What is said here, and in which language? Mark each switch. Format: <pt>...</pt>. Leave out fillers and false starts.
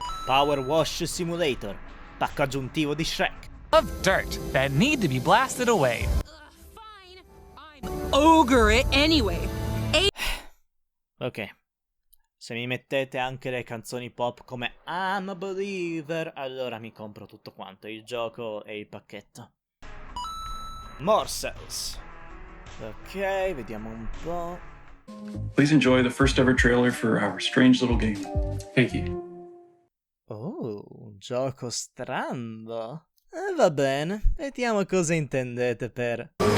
<it>Power Wash Simulator, pacco aggiuntivo di Shrek.</it> <en>Of dirt that need to be blasted away. Fine. I'm ogre it anyway. Ok.</en> <it>Se mi mettete anche le canzoni pop come I'm a Believer, allora mi compro tutto quanto, il gioco e il pacchetto. Morsels. Ok, vediamo un po'.</it> <en>Please enjoy the first ever trailer for our strange little game. Thank you.</en> <it>Oh, un gioco strano. Va bene, vediamo cosa intendete per...</it>